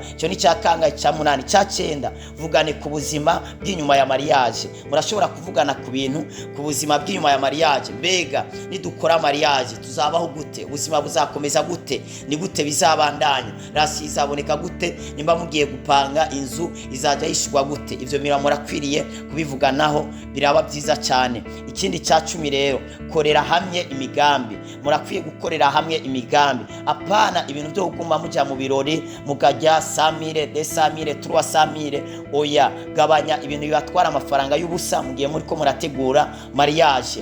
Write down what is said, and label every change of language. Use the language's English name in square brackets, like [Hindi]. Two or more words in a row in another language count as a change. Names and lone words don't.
[Rundi] Cyo ni cyakanga cya munani. Cya cyenda, vugane ku buzima bw'inyuma ya mariage. Murashobora kuvugana ku bintu ku buzima bw'inyuma ya mariage. Mbega nidukora mariage tuzabaho gute? Ubuzima buzakomeza gute? Ni gute bizabandanya, rasi izaboneka gute, nimba mugiye gupanga inzu izajya yishurwa gute. Ivyo murakwiriye kubivuganaho, biraba byiza cyane. Ikindi cya 10 rero, korera hamwe imigambi. Murakwiye gukorera hamwe imigambi, apana ibintu byo kuguma muja mu birori mukajya 100,000 200,000 300,000. Oya, gabanya ibintu bibatwara amafaranga y'ubusa mugiye muri ko murategura mariage.